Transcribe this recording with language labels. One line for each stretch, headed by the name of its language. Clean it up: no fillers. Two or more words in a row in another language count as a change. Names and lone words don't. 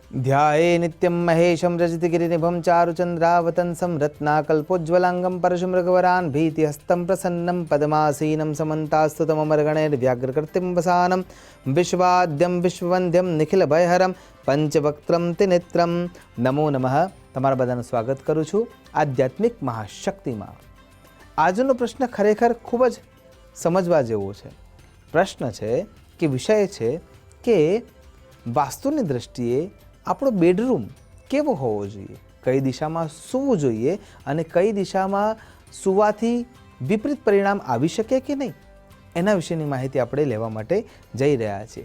Sanskrit: ध्याये नित्यं महेशं रजतगिरिनिभं चारुचन्द्रावतंसं रत्नाकल्पोज्ज्वलाङ्गं परशुमृगवरान् भीतिहस्तं प्रसन्नं पद्मासीनं समन्तास्तुतममर्गणैर्व्याघ्रकृतिं वसानं विश्वाद्यं विश्ववन्द्यं निखिलभयहरं पंचवक्त्रम ते नेत्रम.
Gujarati: નમો નમઃ. તમારા બધાનું સ્વાગત કરું છું આધ્યાત્મિક મહાશક્તિમાં. આજનો પ્રશ્ન ખરેખર ખૂબ જ સમજવા જેવો છે. પ્રશ્ન છે કે વિષય છે કે વાસ્તુની દ્રષ્ટિએ આપણો બેડરૂમ કેવો હોવો જોઈએ, કઈ દિશામાં સૂવું જોઈએ અને કઈ દિશામાં સૂવાથી વિપરીત પરિણામ આવી શકે કે નહીં, એના વિશેની માહિતી આપણે લેવા માટે જઈ રહ્યા છીએ.